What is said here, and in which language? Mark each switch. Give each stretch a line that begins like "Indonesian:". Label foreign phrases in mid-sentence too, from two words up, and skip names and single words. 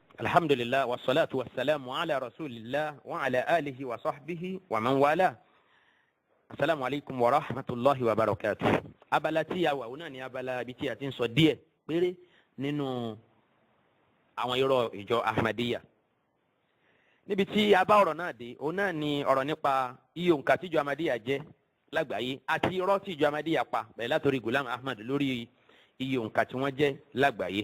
Arabic: الحمد لله والصلاة والسلام على رسول الله وعلى آله وصحبه ومن والاه. السلام عليكم ورحمة الله وبركاته.
Yoruba: Abala tí a wà ọ̀nà ni abala bí tí a ti ń sọ díẹ̀ péré nínú àwọn Iro ìjọ Ahmadiyyah. Níbi tí a bá ọ̀rọ̀ náà dé, ọ̀nà ni ọ̀rọ̀ nípa iye òǹkà tí ìjọ Ahmadiyyah jẹ́ lágbàáyé àti irọ́ tí ìjọ Ahmadiyyah pa bẹ̀rẹ̀ látòrí Ghulam Ahmad lórí iye òǹkà tí wọ́n jẹ́ lágbàáyé.